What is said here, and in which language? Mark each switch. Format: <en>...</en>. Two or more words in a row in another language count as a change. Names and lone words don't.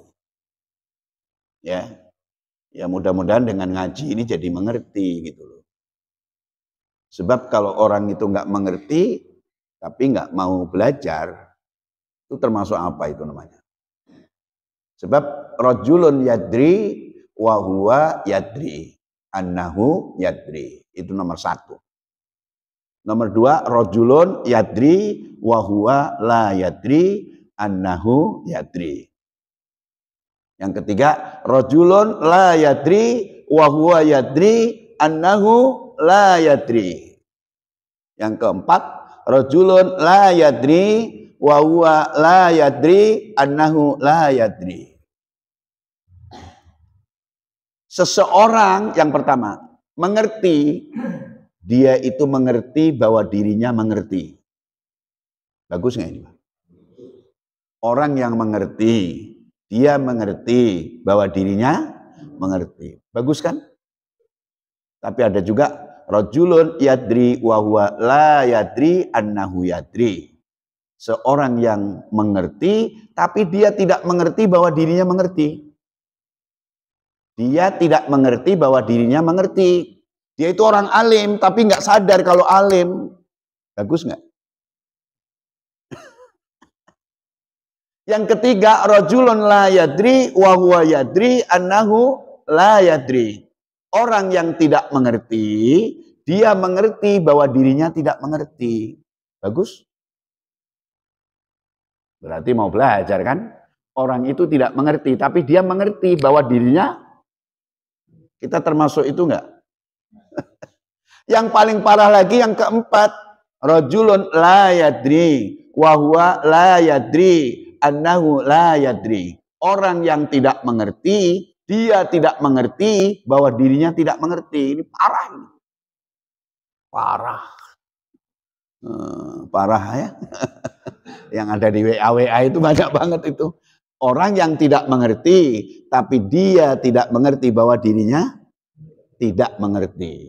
<id>Ya. Ya mudah-mudahan dengan ngaji ini jadi mengerti gitu loh. Sebab kalau orang itu nggak mengerti, tapi nggak mau belajar, itu termasuk apa itu namanya?</id> <ar>Sebab رجل يدري وهو يدري أنه يدري.</ar> <id>Itu nomor 1. Nomor 2,</id> <ar>رجل يدري وهو لا يدري أنه يدري.</ar> <id>Yang ketiga,</id> <ar>رجل لا يدري وهو يدري أنه لا يدري.</ar> <id>Yang keempat,</id> <ar>رجل لا يدري وهو لا يدري أنه لا يدري.</ar> <id>Seseorang yang pertama mengerti, dia itu mengerti bahwa dirinya mengerti. Bagus nggak ini? Orang yang mengerti, dia mengerti bahwa dirinya mengerti. Bagus kan? Tapi ada juga</id> <ar>رجل يدري وهو لا يدري أنه يدري.</ar> <id>Seorang yang mengerti, tapi dia tidak mengerti bahwa dirinya mengerti. Dia tidak mengerti bahwa dirinya mengerti. Dia itu orang alim, tapi nggak sadar kalau alim. Bagus nggak? Yang ketiga,</id> <ar>رجل لا يدري وهو يدري أنه لا يدري.</ar> <id>Orang yang tidak mengerti, dia mengerti bahwa dirinya tidak mengerti. Bagus? Berarti mau belajar kan? Orang itu tidak mengerti, tapi dia mengerti bahwa dirinya. Kita termasuk itu enggak? Yang paling parah lagi yang keempat,</id> <ar>رجل لا يدري وهو لا يدري أنه لا يدري.</ar> <id>Orang yang tidak mengerti, dia tidak mengerti bahwa dirinya tidak mengerti. Ini parah ini. Parah. Parah ya. Yang ada di WA itu banyak banget itu. Orang yang tidak mengerti, tapi dia tidak mengerti bahwa dirinya tidak mengerti.</id>